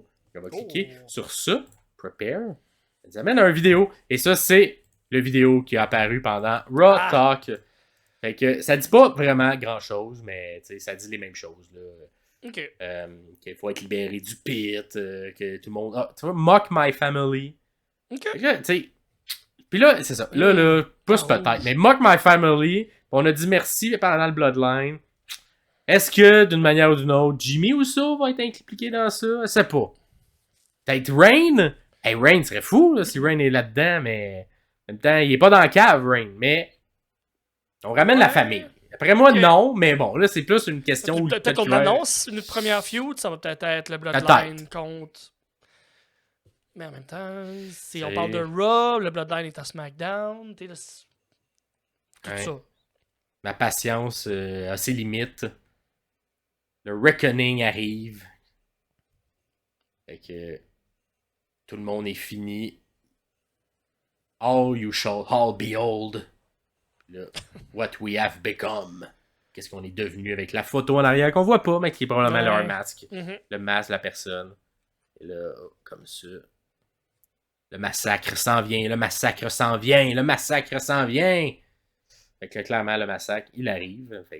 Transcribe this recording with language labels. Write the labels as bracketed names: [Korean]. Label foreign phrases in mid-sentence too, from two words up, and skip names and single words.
[French] On va cliquer sur ça. Prepare. Ça nous amène à une vidéo. Et ça, c'est le vidéo qui a apparu pendant Raw Ah. Talk. Fait que ça dit pas vraiment grand-chose, mais ça dit les mêmes choses. Là. Ok. Qu'il faut être libéré du pit, que tout le monde... Ah, tu vois, [English] mock my family. [French] Ok. Fait que là, tu sais... Puis là, c'est ça. Là, plus Oh. peut-être. Mais [English] mock my family, [French] on a dit merci pendant le Bloodline. Est-ce que, d'une manière ou d'une autre, Jimmy Uso va être impliqué dans ça? Je sais pas. Peut-être Rain? Hey, Rain serait fou là, si Rain est là-dedans, mais... En même temps, il est pas dans la cave, Rain. Mais... On ramène la Ouais. famille. Après moi, Ok. non, mais bon, là, c'est plus une question... où Peut-être qu'on tu- annonce une première feud, ça va peut-être être le Bloodline contre. Mais en même temps, si on C'est- parle de Raw, le Bloodline est à SmackDown, tu sais, là, tout Ouais. ça. Ma patience a ses limites. Le Reckoning arrive. Fait que tout le monde est fini. [English] All you shall all behold. Là, what we have become. [French] Qu'est-ce qu'on est devenu avec la photo en arrière qu'on voit pas, mais qui est probablement Ouais. leur masque. Mhm. Le masque de la personne. Et là, comme ça. Le massacre s'en vient, le massacre s'en vient, le massacre s'en vient. Fait que là, clairement, le massacre, il arrive. Fait que quand va-t-il arriver?